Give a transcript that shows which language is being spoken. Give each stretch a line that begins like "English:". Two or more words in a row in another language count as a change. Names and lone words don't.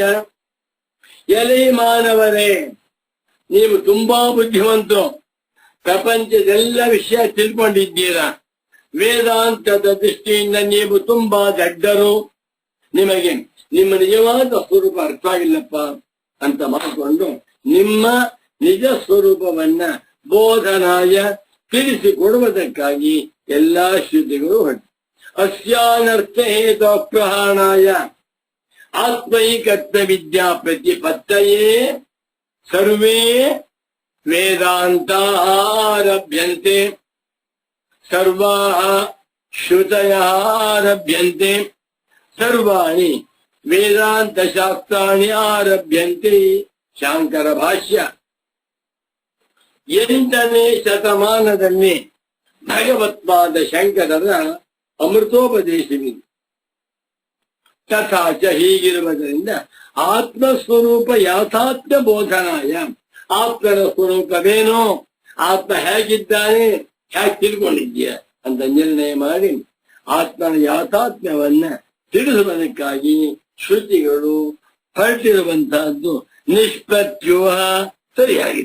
Kannada: ಎಲೆ ಮಾನವರೇ, ನೀವು ತುಂಬಾ ಬುದ್ಧಿವಂತರು, ಪ್ರಪಂಚದೆಲ್ಲ ವಿಷಯ ತಿಳ್ಕೊಂಡಿದ್ದೀರಾ, ವೇದಾಂತದ ದೃಷ್ಟಿಯಿಂದ ನೀವು ತುಂಬಾ ದಡ್ಡರು, ನಿಮಗೆ ನಿಮ್ಮ ನಿಜವಾದ ಸ್ವರೂಪ ಅರ್ಥ ಆಗಿಲ್ಲಪ್ಪ ಅಂತ ಮಾಡಿಕೊಂಡು ನಿಮ್ಮ ನಿಜ ಸ್ವರೂಪವನ್ನ ಬೋಧನಾಯ ತಿಳಿಸಿಕೊಡುವುದಕ್ಕಾಗಿ ಎಲ್ಲಾ ಶ್ರುತಿಗಳು ಹೊರಟು.
Sanskrit: ಅಸ್ಯಾನರ್ಥ ಹೇತು ಪ್ರಹಾಣಾಯ ಆತ್ಮೈಕತ್ವ ವಿದ್ಯಾ ಪ್ರತಿಪತ್ತಯೇ ಸರ್ವೇ ವೇದಾಂತಾ ಆರಭ್ಯಂತೆ, ಸರ್ವಾಃ ಶ್ರುತಯಃ ಆರಭ್ಯಂತೆ, ಸರ್ವಾಣಿ ವೇದಾಂತ ಶಾಸ್ತ್ರಾಣಿ ಆರಭ್ಯಂತೆ.
Kannada: ಶಾಂಕರ ಭಾಷ್ಯ. 8ನೇ ಶತಮಾನದಲ್ಲಿ ಭಗವತ್ಪಾದ ಶಂಕರರ ಅಮೃತೋಪದೇಶವಿದೆ. ತಥಾಚ ಹೀಗಿರುವುದರಿಂದ
Sanskrit: ಆತ್ಮಸ್ವರೂಪ ಯಾಥಾತ್ಮ್ಯ ಬೋಧನಾಯ,
Kannada: ಆತ್ಮನ ಸ್ವರೂಪವೇನೋ, ಆತ್ಮ ಹೇಗಿದ್ದಾನೆ, ಹೇಗೆ ತಿಳ್ಕೊಂಡಿದ್ದೀಯ ಅಂತ ನಿರ್ಣಯ ಮಾಡಿ ಆತ್ಮನ ಯಾಥಾತ್ಮ್ಯವನ್ನ ತಿಳಿಸುವುದಕ್ಕಾಗಿ ಶ್ರುತಿಗಳು ಹೊರಟಿರುವಂತಹದ್ದು ನಿಷ್ಪತ್ಯೋಹ ಸರಿಯಾಗಿದೆ.